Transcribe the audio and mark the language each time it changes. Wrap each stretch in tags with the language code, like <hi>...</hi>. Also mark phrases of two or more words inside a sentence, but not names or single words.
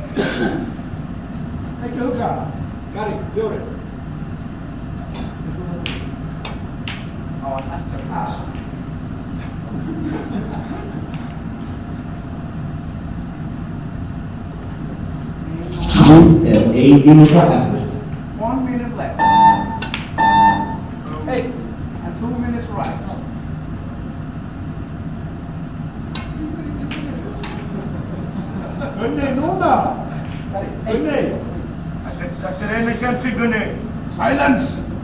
<is>Ekki hugsa! Gary, fjóri! Á hann ekki að passa. Nú er 1 mínúta eftir.</is> <en>1 minute left. Hey, and 2 minutes right.</en> <is>Gunni, núna! Gunni! Þetta er einu sjansi, Gunni. Silence!</is>